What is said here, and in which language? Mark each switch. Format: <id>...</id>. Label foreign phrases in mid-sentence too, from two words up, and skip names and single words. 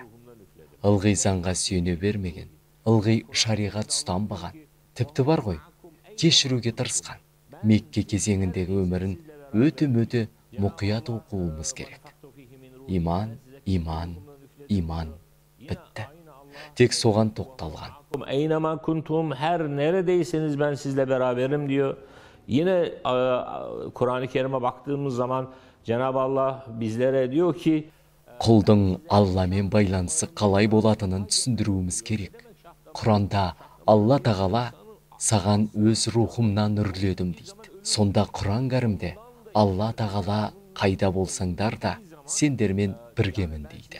<kk>Ылғи заңға сүйене бермеген, ылғи шариғат ұстанбаған. Тіпті бар ғой, кешіруге тырысқан. Мекке кезеңіндегі өмірін өте мұқият оқуымыз керек. Иман, иман, иман. Бітті. Тек soğan тоқталған.</kk> <ar>أينما كنتم,</ar> <tr>her neredeyseniz ben sizle beraberim diyor. Yine Kur'an-ı Kerim'e baktığımız zaman Cenab-ı Allah bizlere diyor ki</tr> <kk>Құлдың Алламен байланысы қалай болатынын түсіндіруіміз керек. Құранда Алла тағала саған өз рухымнан үрледім дейді. Сонда Құран кәрімде Алла тағала қайда болсаңдар да сендермен біргемін дейді.</kk>